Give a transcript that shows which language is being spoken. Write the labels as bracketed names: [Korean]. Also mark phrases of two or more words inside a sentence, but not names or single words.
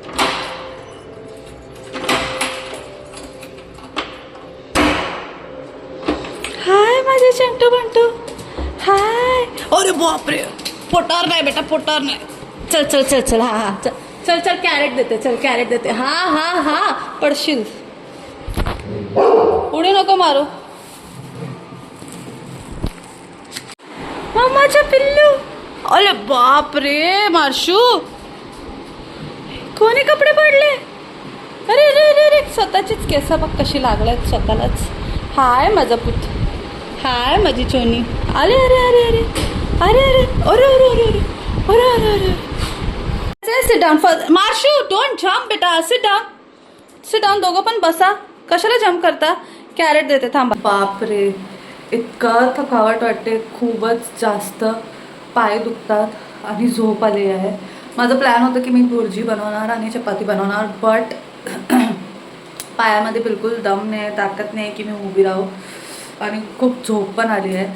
[Marathi] हाय माझे चंटू बंटू, हाय. अरे बापरे, पोटार नाही बेटा, पोटार नाही. चल चल चल चल, हा हा चल चल चल, कॅरेट देते, चल कॅरेट देते. हा हा हा, पडशील, उडी नको मारू. मम्माचा पिल्लू. अरे बाप रे मार्शू, कोणी कपडे पडले? अरे अरे अरे अरे, स्वतःचीच केस बघ कशी लागल्यात स्वतःलाच. हाय माझा पुत, हाय माझी चोनी. अरे अरे अरे अरे अरे अरे अरे अरे अरे अरे अरे अरे. [English] Sit down for Marshu, don't jump beta, sit down. sit down, [Marathi] दोघं पण बसा. कशाला जम्प करता? कॅरेट देते, थांबा. बापरे, इतका थकावट वाटते, खूपच जास्त पाय दुखतात आणि झोप आली आहे. माझं प्लॅन होतं की मी भुर्जी बनवणार आणि चपाती बनवणार, बट पायामध्ये बिलकुल दम नाही, ताकद नाही की मी उभी राहू आणि खूप झोप पण आली आहे.